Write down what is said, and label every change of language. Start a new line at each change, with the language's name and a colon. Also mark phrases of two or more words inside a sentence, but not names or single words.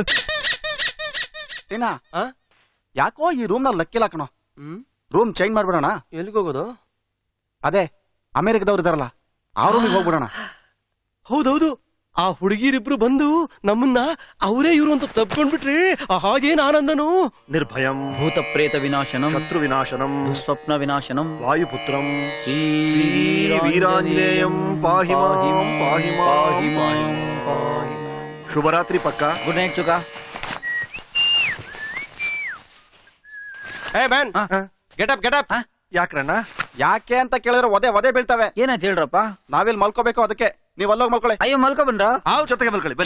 Kannada: ಏನ ಯಾಕೋ ಈ ರೂಮ್ ನಲ್ಲಿ ಲಕ್ಕಿಲ್ಲ ಕಣೋ.
English: room change
Kannada: ಮಾಡ್ಬಿಡೋಣ. ಎಲ್ಲಿಗೆ ಹೋಗೋದು? ಅದೇ ಅಮೆರಿಕದವ್ರು ಇದಾರಲ್ಲ, ಆ ರೂಮಿಗೆ ಹೋಗ್ಬಿಡೋಣ. ಹೌದೌದು, ಆ ಹುಡುಗಿರಿಬ್ರು ಬಂದು ನಮ್ಮನ್ನ ಅವರೇ ಇವರು ಅಂತ ತಪ್ಕೊಂಡ್ಬಿಟ್ರಿ ಹಾಗೇನ್ ಆನಂದನು.
Sanskrit: ನಿರ್ಭಯಂ ಭೂತ ಪ್ರೇತ ವಿನಾಶನಂ ಶತ್ರು ವಿನಾಶನಂ ಸ್ವಪ್ನ ವಿನಾಶನಂ ವಾಯುಪುತ್ರಂ ಶ್ರೀ ವೀರಾಂಜನೇಯಂ ಪಾಹಿ ಮಾಂ ಪಾಹಿ ಮಾಂ.
Kannada: ಶುಭರಾತ್ರಿ ಪಕ್ಕ.
English: good night ಚುಕ. Hey man, get up.
Kannada: ಯಾಕ್ರಣ್ಣ? ಯಾಕೆ ಅಂತ ಕೇಳಿದ್ರೆ ಒದೆ ಬೀಳ್ತವೆ. ಏನಾಯ್ತು ಹೇಳ್ರಪ್ಪ? ನಾವೆಲ್ಲಿ ಮಲ್ಕೋಬೇಕು, ಅದಕ್ಕೆ ನೀವ್ ಅಲ್ಲೋಗಿ ಮಲ್ಕೊಳ್ಳಿ. ಅಯ್ಯೋ ಮಲ್ಕೊ ಬಂದ್ರ? ಜೊತೆಗೆ ಮಲ್ಕೊಳ್ಳಿ.